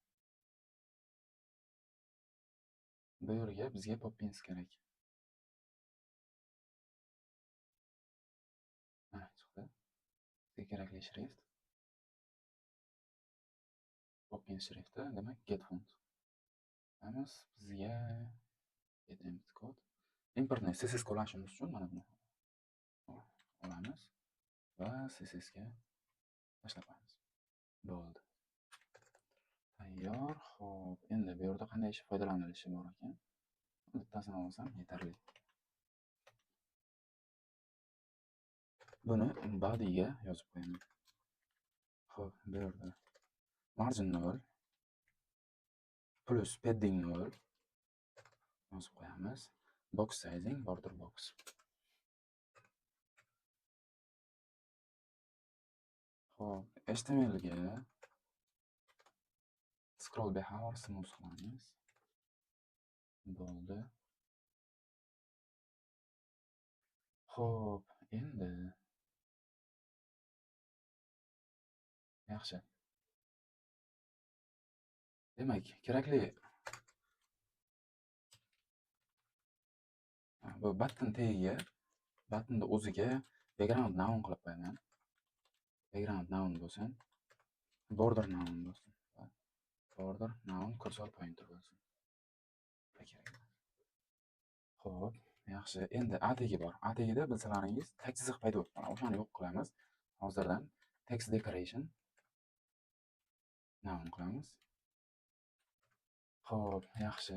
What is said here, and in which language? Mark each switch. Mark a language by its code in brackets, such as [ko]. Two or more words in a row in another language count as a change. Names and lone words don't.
[uz] Bu yerga bizga Poppins kerak. Mana chiqdi. Bizga kerakli shrift. Poppins shrifti, demak, [en] get font. [uz] Qilamiz. Bizga [en] get empty code. [uz] Importni CSS qo'llashimiz uchun mana buni olamiz va CSS ga tashlab qo'yamiz. Bo'ldi. Tayyor. Xo'p, endi bu yerda qanday foydalanilishi bor ekan? Bittasini olsam yetarli. Buni body'ga yozib qo'yaman. Xo'p, bu yerda [en] margin 0 plus padding 0 [uz] yozib qo'yamiz. [en] Box sizing border box. [uz] Xo'p, HTML ga [en] scroll behavior smooth [uz] qilamiz. Bo'ldi. Xo'p, endi yaxshi. Demak, kerakli bu button tagiga, buttonning o'ziga [en] background noun [uz] qilib qo'yaman. [en] Background noun [uz] bo'lsin, [en] border noun [uz] bo'lsin. [en] Border noun cursor pointer bo'lsin. [uz] Xo'p, yaxshi. Endi a tagi bor. A tagida bilsalaringiz tag chiziq paydo bo'lib qoladi. O'shani yo'q qilamiz. Hozirdan [en] text decoration noun [uz] qilamiz. Xo'p, yaxshi.